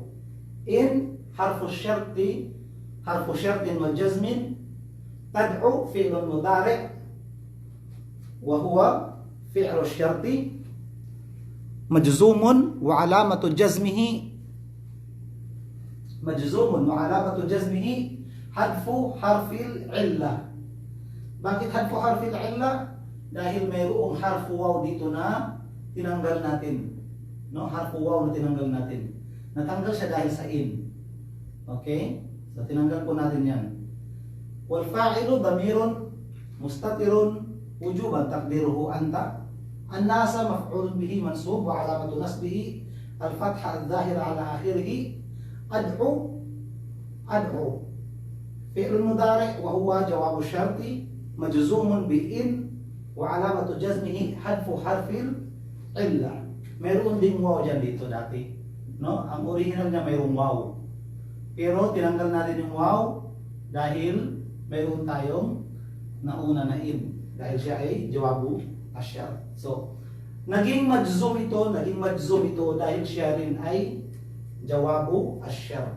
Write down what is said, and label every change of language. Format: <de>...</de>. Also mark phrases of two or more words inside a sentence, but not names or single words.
<ar>إن حرف الشرط والجزم تدع فعل مضارع وهو فعل الشرط مجزوم وعلامة جزمه حذف حرف العلة.</ar> <tl>Bakit</tl> <ar>حذف حرف العلة?</ar> <tl>Dahil mayroong harfu waw dito na tinanggal natin. No,</tl> <ar>حرف واو</ar> <tl>na tinanggal natin. Natanggal siya dahil sa in. Okay? So tinanggal po natin 'yan.</tl> <ar>والفاعل ضمير مستتر وجوبا تقديره أنت. الناس مفعول به منصوب وعلامة نصبه الفتحة الظاهرة على آخره. أدع فعل مضارع وهو جواب الشرط مجزوم بإن وعلامة جزمه حذف حرف العلة.</ar> <tl>Meron ding waw dyan dito dati, no? Ang original niya mayroong waw, pero tinanggal natin yung waw dahil mayroon tayong nauna na in, dahil siya ay</tl> <ar>جواب الشرط.</ar> <tl>So naging majzum ito dahil siya rin ay</tl> <ar>جواب الشرط.</ar>